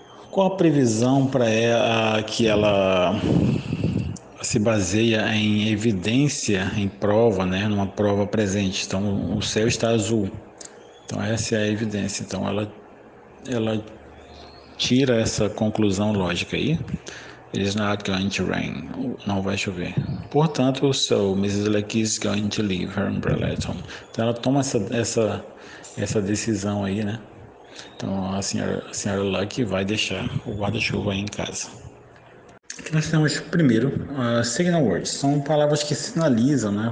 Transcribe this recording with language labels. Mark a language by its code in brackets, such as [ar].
[pt] Qual a previsão para ela que ela se baseia em evidência, em prova, né? Numa prova presente. Então, o céu está azul. Então, essa é a evidência. Então, ela tira essa conclusão lógica aí. [en] It is not going to rain. [pt] Não vai chover. Portanto, [en] so Mrs. Lucky is going to leave her umbrella at home. [pt] Então ela toma essa decisão aí, né? Então a senhora Lucky vai deixar o guarda-chuva aí em casa. Aqui nós temos primeiro signal words. São palavras que sinalizam, né?